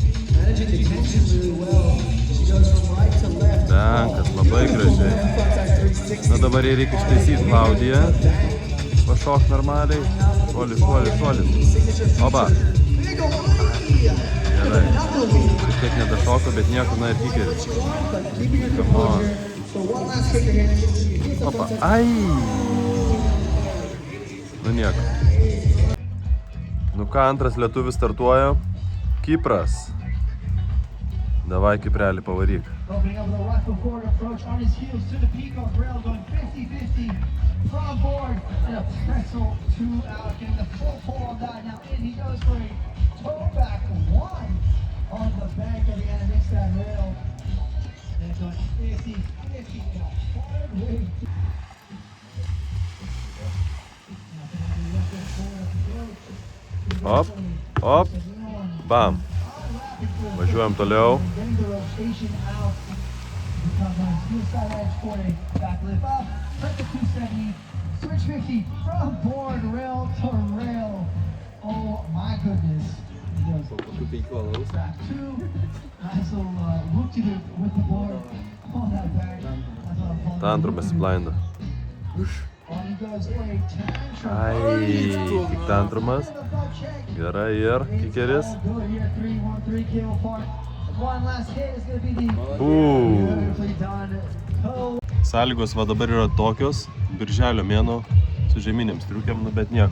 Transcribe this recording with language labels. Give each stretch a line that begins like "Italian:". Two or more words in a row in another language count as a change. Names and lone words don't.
Lithuanian: Benkas, labai gražiai. Na dabar jai reikia ištaisyti Klaudiją. Pašok normaliai. Šuolis, šuolis, šuolis. Oba. Gerai. Šiek tiek nedašoko, bet nieko, na ir kikeris.
English: Come on.
Lithuanian: Opa. Ai. Nu nieko. Nu ką, antras lietuvis startuoja. Kipras. Davai, Kiprelį, pavaryk.
English: Opening up the rifle forward approach on his heels to the Peacock rail, going 50-50 from board and a pretzel 2 out, getting the full pull on that. Now in he goes for a toe back 1 on the bank at the end of that rail. They're going 50-50 forward wave. Op, op, bam.
Lithuanian: Važiuojam toliau.
English: Switch 50 from board rail to rail. Oh my goodness. Back 2. Nice little whoop-de-doop with the board on that back.
Lithuanian: Tantrumas įblinda.
English: On he goes for a tantrum.
Lithuanian: Ai, tik tantrumas. Gerai ir kikeris. Sąlygos va dabar yra tokios, birželio mėnuo su žeminiam striukėm, nu bet nieko.